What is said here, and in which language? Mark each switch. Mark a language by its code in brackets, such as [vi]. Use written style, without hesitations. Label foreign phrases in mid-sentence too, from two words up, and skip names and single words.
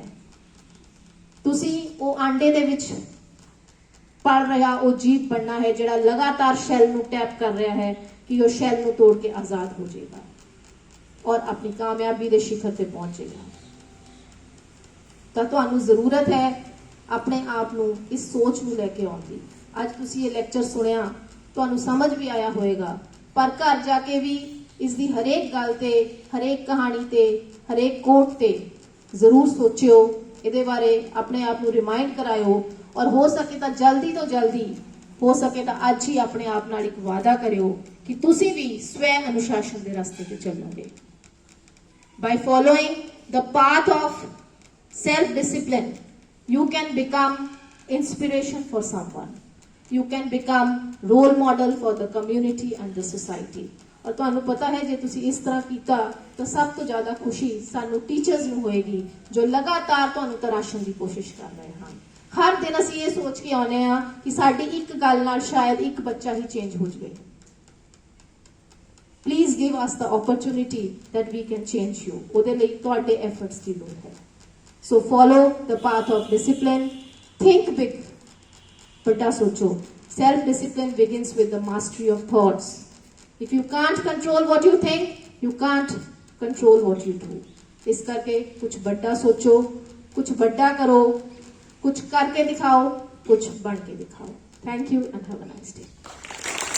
[pa] ਤੁਸੀਂ ਉਹ ਆਂਡੇ ਦੇ ਵਿੱਚ ਪੜ ਰਿਹਾ ਉਹ ਜੀਵ ਬਣਨਾ ਹੈ ਜਿਹੜਾ ਲਗਾਤਾਰ ਸ਼ੈੱਲ ਨੂੰ ਟੈਪ ਕਰ ਰਿਹਾ ਹੈ ਕਿ ਉਹ ਸ਼ੈੱਲ ਨੂੰ ਤੋੜ ਕੇ ਆਜ਼ਾਦ ਹੋ ਜਾਏਗਾ [hi] और अपनी कामयाबी के शिखर [pa] ते पहुंचेगा। ਤਾਂ ਤੁਹਾਨੂੰ ਜ਼ਰੂਰਤ ਹੈ ਆਪਣੇ ਆਪ ਨੂੰ ਇਸ ਸੋਚ ਨੂੰ ਲੈ ਕੇ ਆਉਣ ਦੀ। ਅੱਜ ਤੁਸੀਂ ਇਹ ਲੈਕਚਰ ਸੁਣਿਆ, ਤੁਹਾਨੂੰ ਸਮਝ ਵੀ ਆਇਆ ਹੋਵੇਗਾ, ਪਰ ਘਰ ਜਾ ਕੇ ਵੀ ਇਸਦੀ ਹਰੇਕ ਗੱਲ ਤੇ, ਹਰੇਕ ਕਹਾਣੀ ਤੇ, ਹਰੇਕ ਕੋਟ ਤੇ ਜ਼ਰੂਰ ਸੋਚਿਓ, ਇਹਦੇ ਬਾਰੇ ਆਪਣੇ ਆਪ ਨੂੰ ਰਿਮਾਈਂਡ ਕਰਾਇਓ, ਅਤੇ ਹੋ ਸਕੇ ਤਾਂ ਜਲਦੀ ਹੋ ਸਕੇ ਤਾਂ ਅੱਜ ਹੀ ਆਪਣੇ ਆਪ ਨਾਲ ਇੱਕ ਵਾਅਦਾ ਕਰਿਓ ਕਿ ਤੁਸੀਂ ਵੀ ਸਵੈ ਅਨੁਸ਼ਾਸਨ ਦੇ ਰਸਤੇ ਤੇ ਚੱਲੋਗੇ। By following the path of self-discipline, you can become inspiration for someone. You can become role model for the community and the society. ਅਤੇ ਤੁਹਾਨੂੰ ਪਤਾ ਹੈ ਜੇ ਤੁਸੀਂ ਇਸ ਤਰ੍ਹਾਂ ਕੀਤਾ ਤਾਂ ਸਭ ਤੋਂ ਜ਼ਿਆਦਾ ਖੁਸ਼ੀ ਸਾਨੂੰ ਟੀਚਰਜ਼ ਨੂੰ ਹੋਵੇਗੀ ਜੋ ਲਗਾਤਾਰ ਤੁਹਾਨੂੰ ਤਰਾਸ਼ਣ ਦੀ ਕੋਸ਼ਿਸ਼ ਕਰ ਰਹੇ ਹਨ। ਹਰ ਦਿਨ ਅਸੀਂ ਇਹ ਸੋਚ ਕੇ ਆਉਂਦੇ ਹਾਂ ਕਿ ਸਾਡੀ ਇੱਕ ਗੱਲ ਨਾਲ ਸ਼ਾਇਦ ਇੱਕ ਬੱਚਾ ਹੀ ਚੇਂਜ ਹੋ ਜਾਏ। [en] Please give us the opportunity that we can change you. [pa] ਉਹਦੇ ਲਈ ਤੁਹਾਡੇ efforts ਦੀ ਲੋੜ ਹੈ। [en] So follow the path of discipline. Think big. [pa] ਵੱਡਾ ਸੋਚੋ। [en] Self discipline begins with the mastery of thoughts. If you can't control what you think, you can't control what you do. [pa] ਇਸ ਕਰਕੇ ਕੁਝ ਵੱਡਾ ਸੋਚੋ, ਕੁਝ ਵੱਡਾ ਕਰੋ, [hi] कुछ करके दिखाओ, कुछ बन के दिखाओ। [en] Thank you and have a nice day.